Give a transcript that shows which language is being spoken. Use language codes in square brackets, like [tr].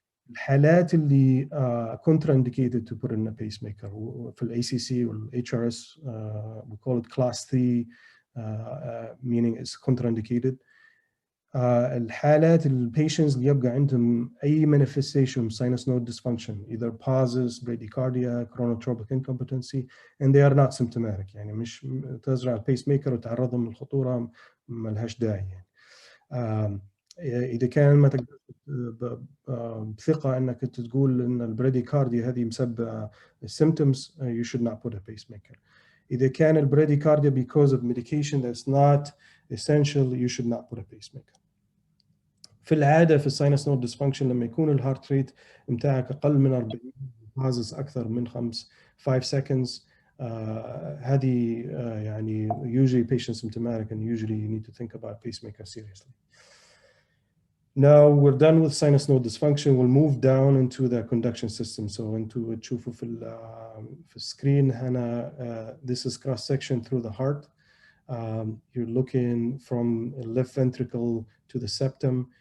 [ar] الحالات اللي [en] contraindicated to put in a pacemaker في ال ACC وال HRS, we call it class 3, meaning it's contraindicated. الحالات patients [ar] اللي يبقى عندهم أي [en] manifestation sinus node dysfunction, either pauses, bradycardia, chronotropic incompetency, and they are not symptomatic. [ar] يعني مش تزرع البيسميكر وتعرضهم للخطورة ما لهاش داعي. يعني إذا كان ما تقدر بثقة أنك تقول أن البراديكارديا هذه مسببة symptoms, [en] you should not put a pacemaker. [ar] إذا كان البراديكارديا [en] because of medication that's not essential, you should not put a pacemaker. [ar] في العادة في الساينس نود dysfunction لما يكون الهارت ريت متاعك أقل من 40 pauses أكثر من 5 seconds, هذه يعني [en] usually patient symptomatic and usually you need to think about pacemaker seriously. Now we're done with sinus node dysfunction. We'll move down into the conduction system. So into [ar] تشوفوا في السكرين هنا, [en] this is cross section through the heart. You're looking from the left ventricle to the septum.